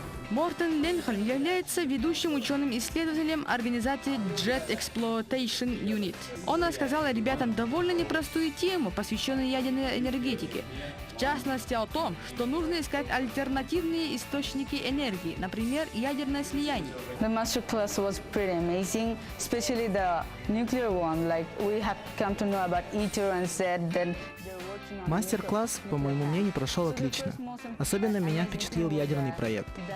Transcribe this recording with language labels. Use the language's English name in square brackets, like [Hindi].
[Russian] Мортон Ленхельм является ведущим ученым-исследователем организации Jet Exploitation Unit. Он рассказал ребятам довольно непростую тему, посвященную ядерной энергетике. В частности, о том, что нужно искать альтернативные источники энергии, например, ядерное слияние. [English] The master class was pretty amazing, especially the nuclear one. Like we have come to know about ITER and said that [Russian] Мастер-класс, по моему мнению, прошел отлично. Особенно меня впечатлил ядерный проект.